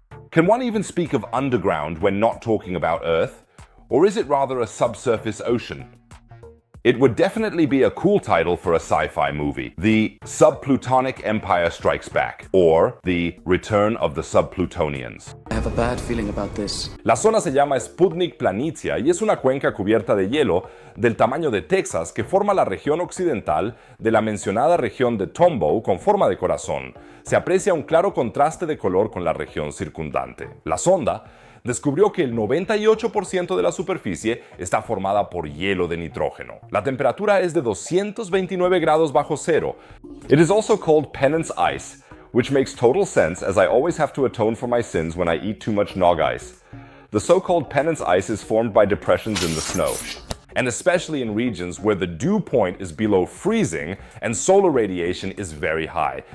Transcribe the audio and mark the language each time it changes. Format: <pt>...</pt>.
<en>Can one even speak of underground when not talking about Earth? Or is it rather a subsurface ocean? It would definitely be a cool title for a sci-fi movie. The Subplutonic Empire Strikes Back, or The Return of the Subplutonians. I have a bad feeling about this.</en> <es>La zona se llama Sputnik Planitia y es una cuenca cubierta de hielo del tamaño de Texas que forma la región occidental de la mencionada región de Tombaugh con forma de corazón. Se aprecia un claro contraste de color con la región circundante. La sonda descubrió que el 98% de la superficie está formada por hielo de nitrógeno. La temperatura es de 229 grados bajo cero.</es> <en>It is also called penance ice, which makes total sense as I always have to atone for my sins when I eat too much nog ice. The so-called penance ice is formed by depressions in the snow. and especially in regions where the dew point is below freezing and solar radiation is very high.</en>